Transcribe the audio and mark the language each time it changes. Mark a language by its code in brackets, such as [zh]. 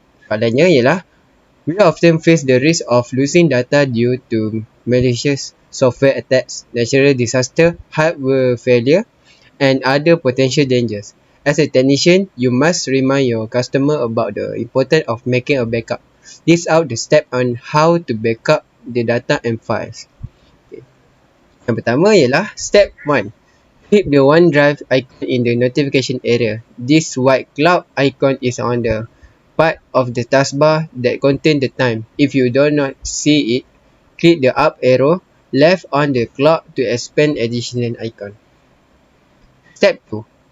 [ms] Soalannya ialah, [en] we often face the risk of losing data due to malicious software attacks, natural disaster, hardware failure, and other potential dangers. As a technician, you must remind your customer about the importance of making a backup. List out the steps on how to backup the data and files. Okay. [ms] Yang pertama ialah step 1. [en] Keep the OneDrive icon in the notification area. This white cloud icon is on the part of the taskbar that contain the time. If you do not see it, click the up arrow left on the clock to expand additional icon. Step 2.